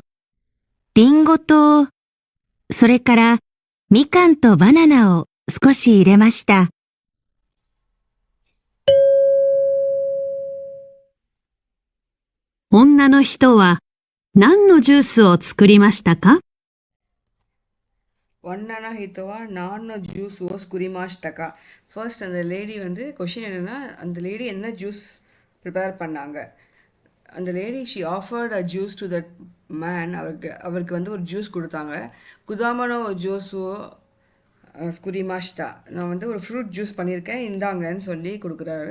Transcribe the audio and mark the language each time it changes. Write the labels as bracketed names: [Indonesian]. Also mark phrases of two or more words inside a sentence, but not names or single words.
[Japanese] リンゴと、それから、みかんとバナナを少し入れました。女の人は何のジュースを作りましたか？女の人は何のジュースを作りましたか？ [Tamil] ஃபர்ஸ்ட் அந்த லேடி வந்து கொஷின் என்னென்னா அந்த லேடி என்ன [English] juice prepare [Tamil] பண்ணாங்க. [English] அந்த lady she offered a juice to that man. [Tamil] அவருக்கு வந்து ஒரு ஜூஸ் கொடுத்தாங்க. [Japanese] 果物のジュースを作りました, [Tamil] நான் வந்து ஒரு [English] fruit juice [Tamil] பண்ணியிருக்கேன் இந்தாங்கன்னு சொல்லி கொடுக்குறாரு.